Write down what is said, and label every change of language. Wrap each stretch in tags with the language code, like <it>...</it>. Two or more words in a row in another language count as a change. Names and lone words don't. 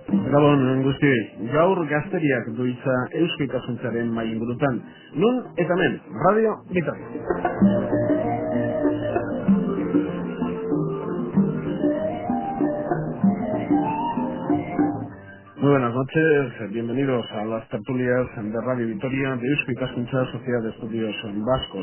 <eu>Gabon guztioi, gaur gazteriak du hitza Eusko Ikaskuntzaren mahai ingurutan. Nun eta hemen, Radio Vitoria.</eu> <es>Muy buenas noches, bienvenidos a las tertulias de Radio Vitoria de Eusko Ikaskuntza, Sociedad de Estudios Vascos.</es>